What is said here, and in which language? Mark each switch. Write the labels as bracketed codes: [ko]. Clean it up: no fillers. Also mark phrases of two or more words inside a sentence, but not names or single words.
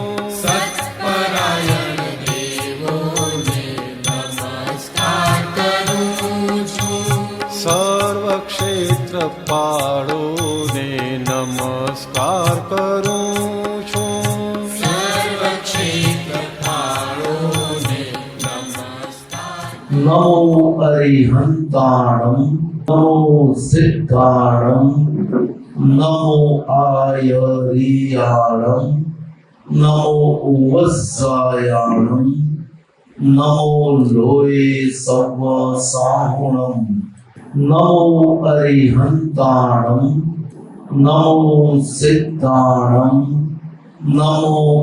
[gu] સત્પરાયણ દેવોને નમસ્કાર કરું છું। સર્વક્ષેત્રપાલોને નમસ્કાર કરું છું। સર્વક્ષેત્રપાલોને નમસ્કાર। [pra] नमो अरिहंताणं नमो सिद्धाणं नमो आयरियाणं नमो उवस्सायाणं नमो लोये सव्वसाहुणं नमो अरिहंताणं नमो सिद्धाणं नमो